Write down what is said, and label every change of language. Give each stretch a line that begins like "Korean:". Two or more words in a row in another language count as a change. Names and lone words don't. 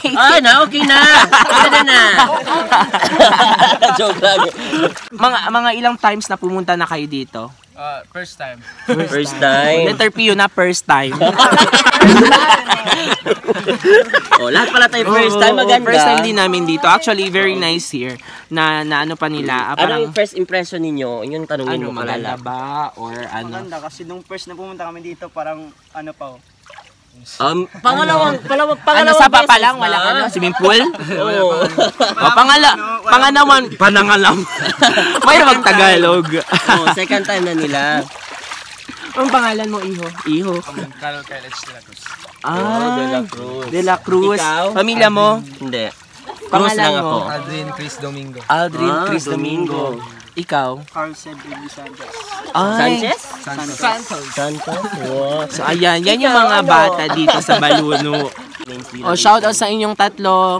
Filipino: Ah, na, okay na. Pwede na. Joke lang. mga ilang times na pumunta na kayo dito?
English: First time. First time.
Filipino: Letter P yun na
English: first time.
Filipino: Oh, lahat pala tayo
English: first time.
Filipino: Maganda.
English: First time
Filipino: din namin dito.
English: Actually, very nice here.
Filipino: Na ano pa nila. Ano Parang, yung
English: first impression
Filipino: ninyo? Yun yung tanongin ano, mo maganda kalala. ba? Or ano? Maganda kasi nung first na pumunta kami dito parang ano pa oh. Pangalawang Ano sa pa lang? Wala ka na? Swimming pool? Oo. Pangalaman, panangalam. May magtagalog. Oh, second time na nila. Ang pangalan mo, Iho? Iho. Carol College de la Cruz. De La Ah, Cruz. De La Cruz. Ikaw? Pamilya mo? Hindi. Pangalan lang mo? ako. Aldrin Chris Domingo. Aldrin Ah, Chris Domingo. Ikaw? Carl Cedric Sanchez. Ay. Sanchez? Santos. Santos? Wow. So, ayan. Yan yung mga bata dito sa Baluno. O,
English: shout out
Filipino: sa inyong tatlo.